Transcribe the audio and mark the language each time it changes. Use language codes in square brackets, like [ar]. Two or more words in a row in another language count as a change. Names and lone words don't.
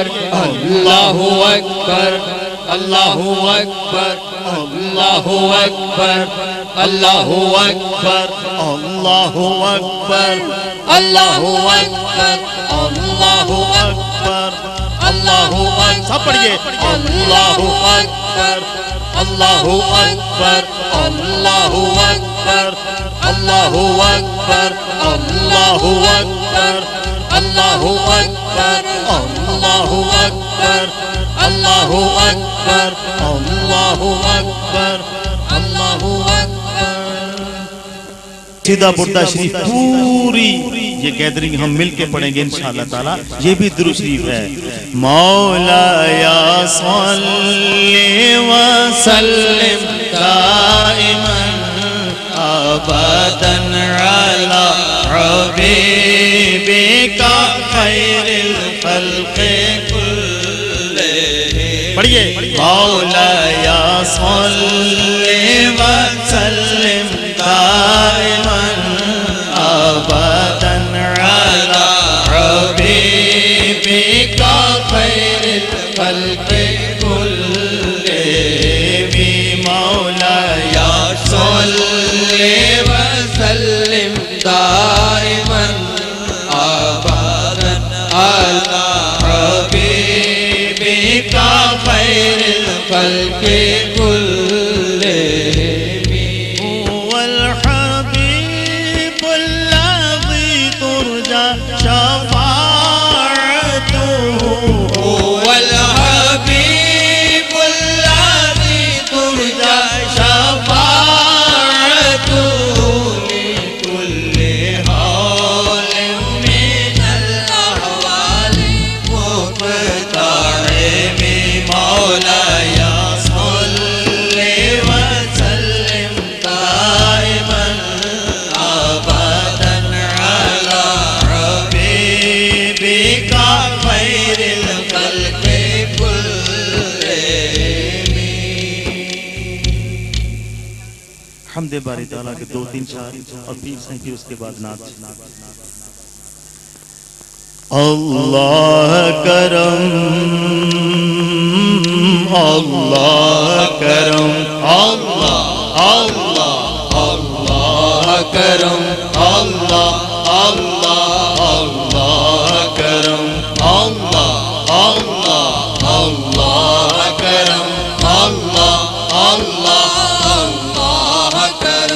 [ar] الله أكبر، الله أكبر، الله أكبر، الله أكبر، الله अकबर, अल्लाहु अकबर, अल्लाहु أكبر، الله أكبر، الله أكبر، الله أكبر, अल्लाहु अकबर, [ur] سب پڑھیے, [ar] الله أكبر، الله أكبر، الله أكبر، الله أكبر، الله أكبر، الله أكبر، الله أكبر، الله أكبر، الله أكبر، الله أكبر. [ur] سیدھا بردہ شریف پوری یہ گیدرنگ ہم ملکے پڑھیں گے [ar] إن شاء الله تعالى. [ur] یہ بھی درود شریف ہے. [ar] مولا يا صلّ وسلّم دائما أبدا على حبيبك خير الخلق كلهم. पढ़िए, مولا يا صلّ وسلّم دائما أبدا على حبيبك خير الخلق كلهم. مولا يا صلّ وسلّم دائما أبدا على حبيبك خير الخلق كلهم. هو الحبيب الذي ترجى شفاعته، هو الحبيب الذي ترجى شفاعته لكل هول من الأهوال مقتحم. مولا يا صلّ وسلّم دائما أبدا على حبيبك خير الخلق كلهم. [ur] حمد باری تعالیٰ کے 2-3 شعر اور 20 ہیں کہ اس کے بعد نعت. اللہ کرم، اللہ کرم، اللہ اللہ اللہ کرم، اللہ اللہ اللہ کرم، اللہ اللہ اللہ کرم، اللہ اللہ اللہ کرم.